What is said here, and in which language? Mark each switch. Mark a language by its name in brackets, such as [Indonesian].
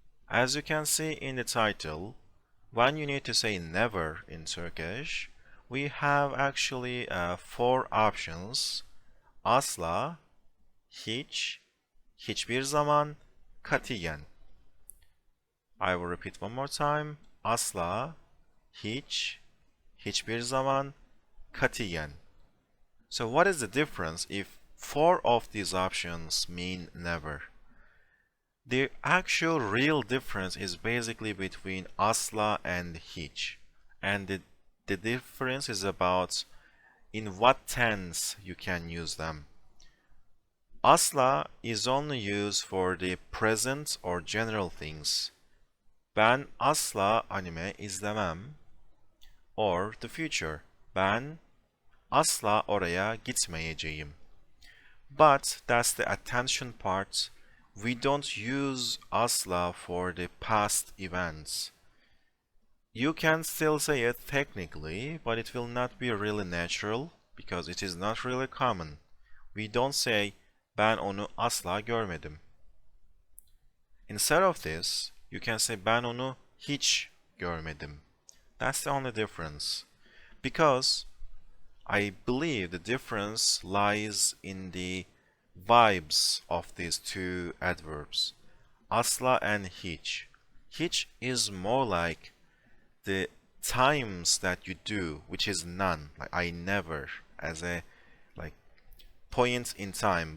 [English] As you can see in the title, when you need to say never in Turkish, we have actually four options: asla, hiç, hiçbir zaman, katiyen. I will repeat one more time. [Turkish] Asla, hiç, hiçbir zaman, katiyen. [English] So what is the difference if four of these options mean never? The actual real difference is basically between asla and hiç. And the difference is about in what tense you can use them. Asla is only used for the present or general things. [Turkish] Ben asla anime izlemem. [English] Or the future. [Turkish] Ben asla oraya gitmeyeceğim. [English] But that's the attention part. We don't use asla for the past events. You can still say it technically, but it will not be really natural because it is not really common. We don't say [Turkish] ben onu asla görmedim. [English] Instead of this, you can say [Turkish] ben onu hiç görmedim. [English] That's the only difference. Because I believe the difference lies in the vibes of these two adverbs, asla and hiç. Hiç is more like the times that you do, which is none, like I never, as a like point in time.